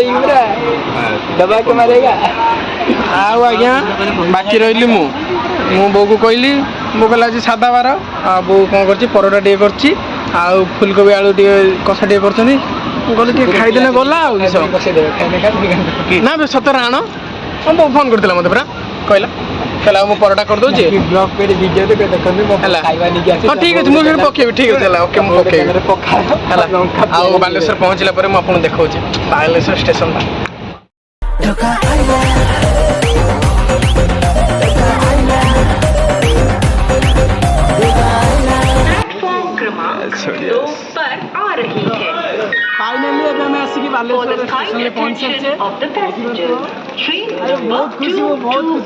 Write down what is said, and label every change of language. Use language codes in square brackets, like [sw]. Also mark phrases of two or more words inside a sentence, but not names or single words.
[or] ଆଉ ଆଜ୍ଞା ବାକି ରହିଲି ମୁଁ ବୋଉକୁ କହିଲି ବୋଉ କହିଲା ଆଜି ସାଧା ବାର ଆଉ ବୋଉ କ'ଣ କରୁଛି ପରଟା ଟିକେ କରୁଛି ଆଉ ଫୁଲକୋବି ଆଳୁ ଟିକେ କଷା ଟିକେ କରୁଛନ୍ତି ମୁଁ କହିଲି ଟିକେ ଖାଇଦେଲେ ଗଲା ଆଉ କିସ ନା ବେ ସତରେ ଆଣ ବୋଉ ଫୋନ୍ କରିଥିଲା ମୋତେ ପୁରା କହିଲା ମୁଁ ପରଟା କରିଦେଉଛି ହେଲା ହଁ ଠିକ୍ ଅଛି ମୁଁ ସେଠି ପକେଇବି ଠିକ୍ ଅଛି ହେଲା ଓକେ ମୁଁ ପକେଇବି ହେଲା ଆଉ ବାଲେଶ୍ୱର ପହଞ୍ଚିଲା ପରେ ମୁଁ ଆପଣଙ୍କୁ ଦେଖାଉଛି ବାଲେଶ୍ୱର ଷ୍ଟେସନଟା। [hi] फाइनली अब हमें आसिक बालेश्वर स्टेशन में पहुंच सकते बहुत खुशी हो बहुत